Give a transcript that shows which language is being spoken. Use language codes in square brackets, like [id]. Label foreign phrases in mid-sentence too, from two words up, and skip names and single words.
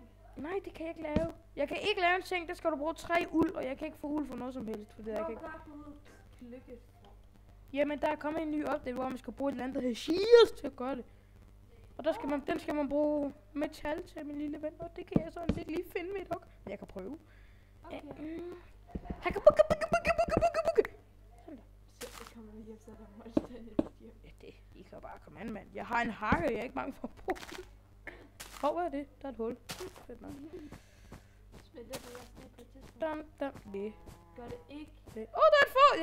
[da] Nej, det kan jeg ikke lave. Jeg kan ikke lave en seng, der skal du bruge 3 uld, og jeg kan ikke få uld for noget som helst. For det, jeg kan ikke. Lykke. Jamen, der er kommet en ny update, hvor man skal bruge et eller andet, der hedder Shears til at gøre det. Og der skal man, den skal man bruge metal til, min lille ven. Og det kan jeg sådan ikke lige finde med et hug. Men jeg kan prøve. Okay. Hakabukka, bukka, bukka, bukka, bukka, bukka. Sådan der. Så det kommer hjem, så er der målstændigt hjem. Ja, det. I kan bare komme an, mand. Jeg har en hakke, jeg er ikke bange for at bruge den. Hov, hvad er det? Der er et hul. Fedt nok. Spiller det også ned på et tidspunkt. Det. Gør det ikke. Der er et få.